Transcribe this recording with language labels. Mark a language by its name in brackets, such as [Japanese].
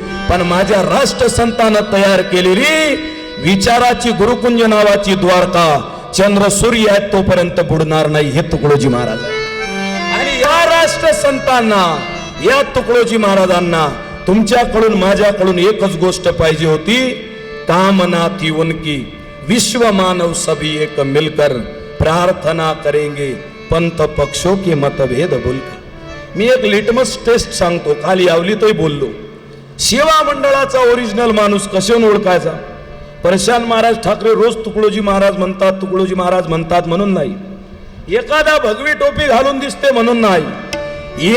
[Marathi] पण माझ्या राष्ट्रसंतानं तयार केलेली विचाराची गुरुकुंज नावाची द्वारका चंद्र सूर्य आहेत तोपर्यंत बुडणार नाही. हे तुकडोजी महाराज. आणि या राष्ट्रसंतांना, या तुकडोजी महाराजांना तुमच्याकडून माझ्याकडून एकच गोष्ट पाहिजे होती. [Hindi] कामना थी उनकी विश्व मानव सभी एक मिलकर प्रार्थना करेंगे पंथ पक्षों के मतभेद भूलकर. [Marathi] मी एक लिटमस टेस्ट सांगतो. काल यावलीतही बोललो. सेवा मंडळाचा ओरिजिनल माणूस कशाने ओळखायचा? प्रशांत महाराज ठाकरे रोज तुकडोजी महाराज म्हणतात, तुकडोजी महाराज म्हणतात म्हणून नाही. एखादा भगवी टोपी घालून दिसते म्हणून नाही.